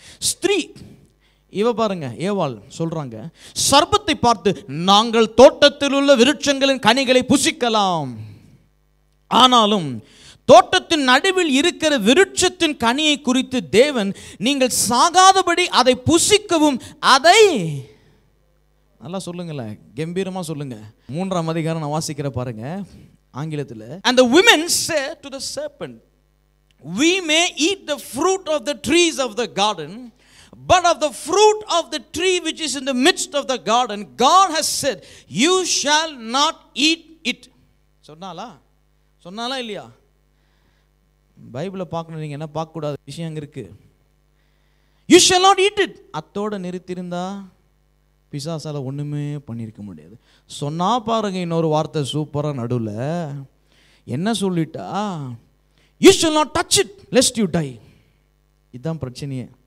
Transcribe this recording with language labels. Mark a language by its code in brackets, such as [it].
[ta] ஸ்திரீ இவ பாருங்க, ஏவாள் சொல்றாங்க, சர்ப்பத்தை பார்த்து, நாங்கள் தோட்டத்தில் உள்ள விருட்சங்களின் கனிகளை புசிக்கலாம், ஆனாலும் தோட்டத்தின் நடுவில் இருக்கிற விருட்சத்தின் கனியை குறித்து தேவன் நீங்கள் சாகாதபடி அதை புசிக்கவும் அதை நல்லா சொல்லுங்களேன், கம்பீரமா சொல்லுங்க. 3ஆம் அதிகாரம் நான் வாசிக்கிற பாருங்க ஆங்கிலத்தில். [en] And the women said to the serpent, we may eat the fruit of the trees of the garden, but of the fruit of the tree which is in the midst of the garden, God has said, you shall not eat it. [ta] சொன்னாலா இல்லையா? பைபிளை பார்க்கணும். நீங்கள் என்ன பார்க்கக்கூடாத விஷயம் அங்கே இருக்கு. [en] You shall not eat it. [ta] அத்தோடு நிறுத்தியிருந்தா பிசாசால ஒன்றுமே பண்ணியிருக்க முடியாது. சொன்னா பாருங்க இன்னொரு வார்த்தை சூப்பராக நடுவில் என்ன சொல்லிட்டா, [en] You shall not touch it lest you die. [ta] இதுதான் பிரச்சனையே.